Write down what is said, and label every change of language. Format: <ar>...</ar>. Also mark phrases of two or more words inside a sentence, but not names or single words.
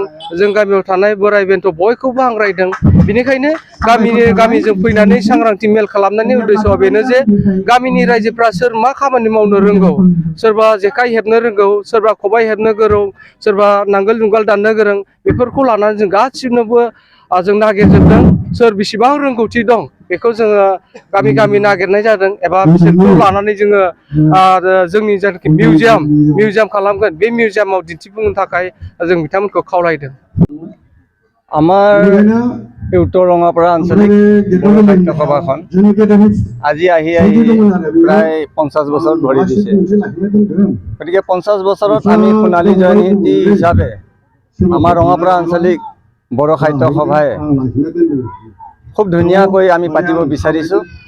<brx>जों गामियाव थानाय बोराइ बेन्थ' बयखौबो हांख्रायदों। बेनिखायनो गामिजों फैनानै सांग्रांथि मेल खालामनायनि उद्देश्यआ बेनो जे गामिनि रायजोफ्रा सोर मा खामानि मावनो रोंगौ, सोरबा जेखाइ हेबनो रोंगौ, सोरबा खबाइ हेबनो गोरों, सोरबा नांगोल जुंगाल दाननो गोरों, बेफोरखौ लानानै जों गासिबनोबो जों नागिरजोबदों। सोर बेसेबां रोंगौथि दं बेखौ जोङो गामि नागिरनाय जादों एबा बिसोरखौ लानानै जोङो जोंनि जायनाखि मिउजियाम खालामगोन, बे मिउजियामाव दिन्थिफुंनो थाखाय जों बिथांमोनखौ खावलायदों।</brx> <as>আমাৰ উত্তৰ ৰঙাপাৰা আঞ্চলিক বড়ো সাহিত্য সভাখন আজি আহি প্ৰায় 50 বছৰ ভৰি দিছে। গতিকে 50 বছৰত আমি সোণালী জয়ন্তী হিচাপে আমাৰ ৰঙাপাৰা আঞ্চলিক বড়ো সাহিত্য সভাই খুব ধুনীয়াকৈ আমি পাতিব বিচাৰিছোঁ।</as>